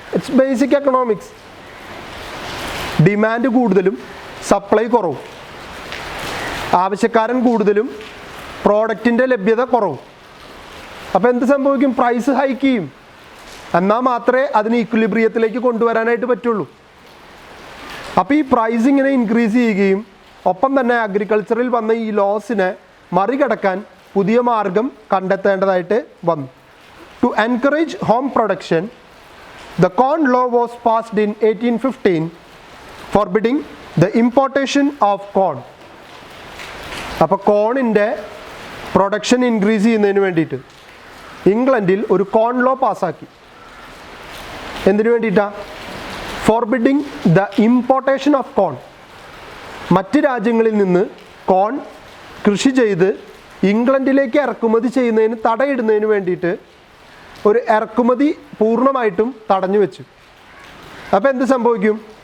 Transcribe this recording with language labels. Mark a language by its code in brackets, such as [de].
[en] It's basic economics. [ml] Demand കൂടുതലും supply കുറവും, ആവശ്യക്കാരൻ കൂടുതലും പ്രോഡക്റ്റിൻ്റെ ലഭ്യത കുറവും. അപ്പോൾ എന്ത് സംഭവിക്കും? പ്രൈസ് ഹൈക്ക് ചെയ്യും. എന്നാൽ മാത്രമേ അതിന് ഈക്വിലിബ്രിയത്തിലേക്ക് കൊണ്ടുവരാനായിട്ട് പറ്റുള്ളൂ. അപ്പോൾ ഈ പ്രൈസ് ഇങ്ങനെ ഇൻക്രീസ് ചെയ്യുകയും ഒപ്പം തന്നെ അഗ്രികൾച്ചറിൽ വന്ന ഈ ലോസിനെ മറികടക്കാൻ പുതിയ മാർഗം കണ്ടെത്തേണ്ടതായിട്ട് വന്നു. [en] To encourage home production, the Corn Law was passed in 1815 forbidding the importation of corn. [ml] അപ്പോൾ കോണിൻ്റെ പ്രൊഡക്ഷൻ ഇൻക്രീസ് ചെയ്യുന്നതിന് വേണ്ടിയിട്ട് ഇംഗ്ലണ്ടിൽ ഒരു കോൺ ലോ പാസ്സാക്കി. എന്തിനു വേണ്ടിയിട്ടാണ്? [en] Forbidding the importation of corn. [ml] മറ്റ് രാജ്യങ്ങളിൽ നിന്ന് കോൺ കൃഷി ചെയ്ത് ഇംഗ്ലണ്ടിലേക്ക് ഇറക്കുമതി ചെയ്യുന്നതിന് തടയിടുന്നതിന് വേണ്ടിയിട്ട് ഒരു ഇറക്കുമതി പൂർണ്ണമായിട്ടും തടഞ്ഞു വെച്ചു. അപ്പോൾ എന്ത് സംഭവിക്കും?